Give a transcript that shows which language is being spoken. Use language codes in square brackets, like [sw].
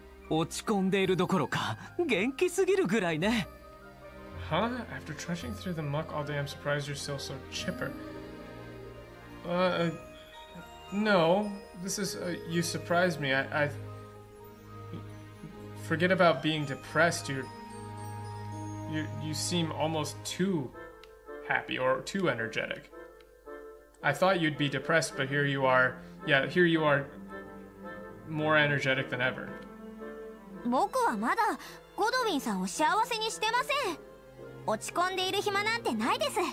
[ja] 落ち込んでいるどころか元気すぎるぐらいね。 Huh? [en] After trudging through the muck all day, I'm surprised you're still so chipper. No. This is you surprised me. I forget about being depressed. You seem almost too happy or too energetic. I thought you'd be depressed, but here you are. Yeah, here you are. More energetic than ever. [ja] 僕はまだゴドウィンさんを幸せにしてません。落ち込んでいる暇なんてないです。